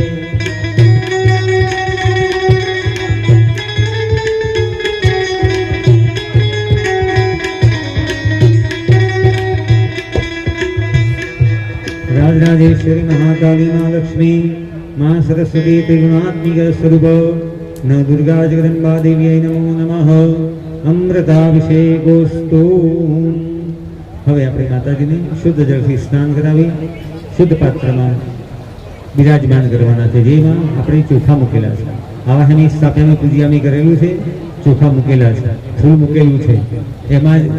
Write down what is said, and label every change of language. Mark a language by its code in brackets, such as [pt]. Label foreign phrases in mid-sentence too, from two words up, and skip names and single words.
[sa] राजराजेश्वरी महाकाली माँ लक्ष्मी माँ सरस्वती त्रिगुणात्मिक स्वरूप न दुर्गा जगदम्बा देवी नमो नमः अमृताभिषेकोस्तु [gu] હવે આપણે માતાજીને શુદ્ધ જળથી સ્નાન કરાવી શુદ્ધ પાત્રમાં બિરાજમાન કરવાના છે જેમાં આપણે ચોખા મૂકેલા છે આવાહની સ્થાપનાની પૂજામી કરેલું છે ચોખા મૂકેલા છે ફૂલ મૂકેલું છે એમાં